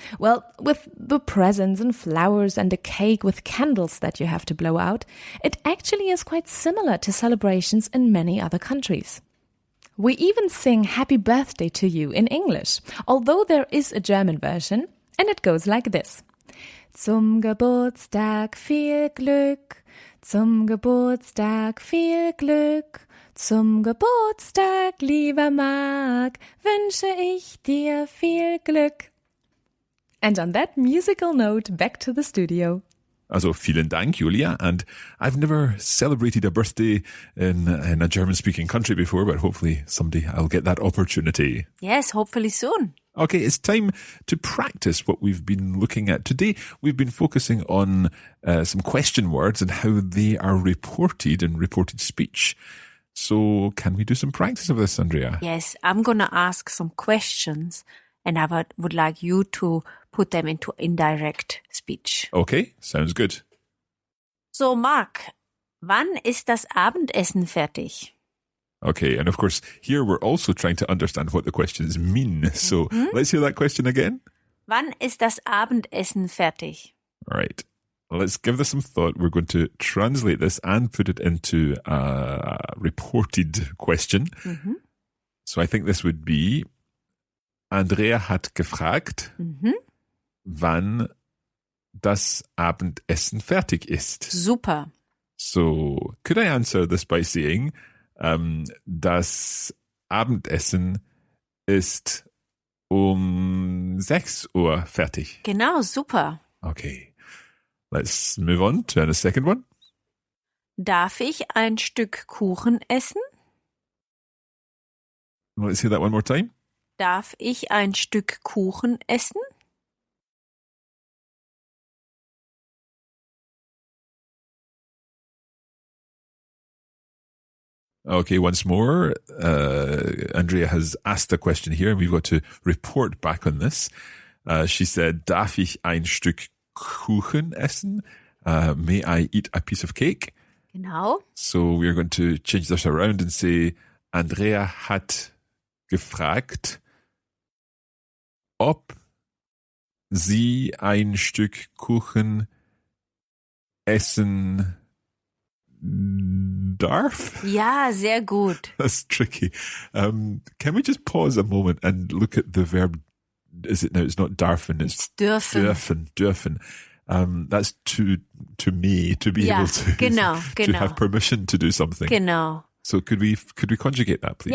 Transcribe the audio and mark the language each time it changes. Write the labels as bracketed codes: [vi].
[en] Well, with the presents and flowers and a cake with candles that you have to blow out, it actually is quite similar to celebrations in many other countries. We even sing Happy Birthday to you in English, although there is a German version, and it goes like this. [de] Zum Geburtstag viel Glück, zum Geburtstag viel Glück. Zum Geburtstag, lieber Marc, wünsche ich dir viel Glück. [en] And on that musical note, back to the studio. [de] Also vielen Dank, Julia. [en] And I've never celebrated a birthday in a German-speaking country before, but hopefully someday I'll get that opportunity. Yes, hopefully soon. Okay, it's time to practice what we've been looking at. Today, we've been focusing on some question words and how they are reported in reported speech. So can we do some practice of this, Andrea? Yes, I'm going to ask some questions and I would like you to put them into indirect speech. Okay, sounds good. [de] So, Mark, wann ist das Abendessen fertig? [en] Okay, and of course, here we're also trying to understand what the questions mean. So let's hear that question again. [de] Wann ist das Abendessen fertig? [en] All right. Let's give this some thought. We're going to translate this and put it into a reported question. So I think this would be, [de] Andrea hat gefragt, wann das Abendessen fertig ist. Super. [en] So could I answer this by saying, [de] das Abendessen ist 6 Uhr fertig? Genau, super. [en] Okay. Let's move on to the second one. [de] Darf ich ein Stück Kuchen essen? [en] Let's hear that one more time. [de] Darf ich ein Stück Kuchen essen? [en] Okay, once more, Andrea has asked a question here, and we've got to report back on this. She said, [de] darf ich ein Stück Kuchen essen? [en] May I eat a piece of cake? [de] Genau. [en] So we're going to change this around and say, [de] Andrea hat gefragt, ob sie ein Stück Kuchen essen darf? Ja, sehr gut. [en] That's tricky. Can we just pause a moment and look at the verb? Is it now? It's not darfen. It's [de] Dürfen. [en] Dürfen. That's to me to be [de] Ja, [en] able to [de] genau. [en] to have permission to do something. [de] Genau. [en] So could we conjugate that, please?